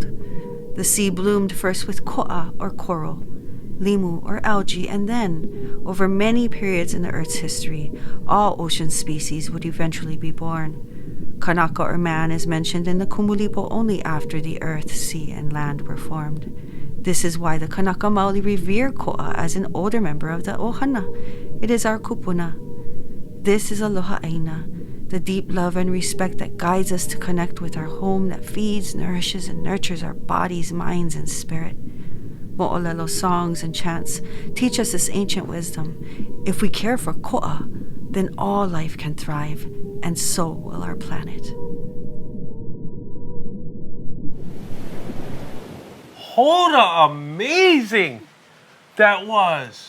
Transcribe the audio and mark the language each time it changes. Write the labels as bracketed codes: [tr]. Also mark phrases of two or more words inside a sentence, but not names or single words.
[en] The sea bloomed first with ko'a, or coral, limu, or algae, and then, over many periods in the Earth's history, all ocean species would eventually be born. Kānaka, or man, is mentioned in the Kumulipo only after the earth, sea, and land were formed. This is why the [haw] Kānaka Maoli [en] revere ko'a as an older member of the ohana. It is our kupuna. This is [haw] Aloha ʻāina, [en] the deep love and respect that guides us to connect with our home that feeds, nourishes, and nurtures our bodies, minds, and spirit. Moʻolelo songs and chants teach us this ancient wisdom. If we care for ko'a, then all life can thrive, and so will our planet. Hold on, amazing that was.